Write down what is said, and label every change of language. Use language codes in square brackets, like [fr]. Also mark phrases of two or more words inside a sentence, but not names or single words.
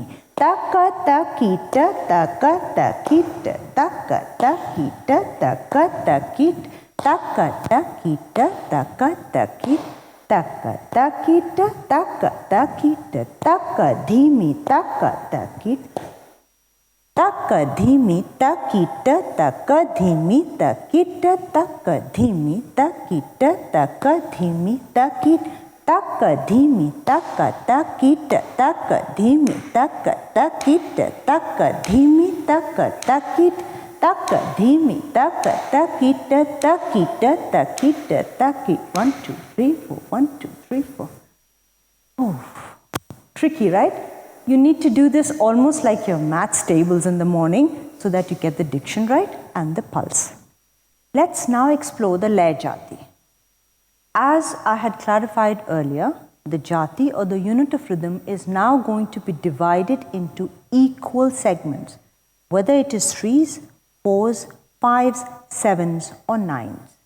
[en] Ta, ka, ta, ki, ta, ta, ka, ta, ki, ta, ta, ka, ta, ki, ta, ta, ka, ta, ki, ta, ka, ta, ki, ta, ta, ka, ta, ki, ta, ka, ta, ki, ta, ta, ka, ta, ki, ta, ta, ka, dhi, mi, ta, ka, ta, ki, ta, ka, dhi, mi, ta, ki, ta, ta, ka, dhi, mi, ta, ki, ta, ta, ka, dhi, mi, ta, ki, ta, ta, ka, dhi, mi, ta, ki, ta, taka dhimi taka takita taka dhimi taka takita taka dhimi taka takit taka dhimi taka takita takita takita takit. 1 2 3 4 1 2 3 4. Oh, tricky, right? You need to do this almost like your maths tables in the morning so that you get the diction right and the pulse. Let's now explore the Laya Jati. As I had clarified earlier, the Jati or the unit of rhythm is now going to be divided into equal segments, whether it is 3s, 4s, 5s, 7s or 9s.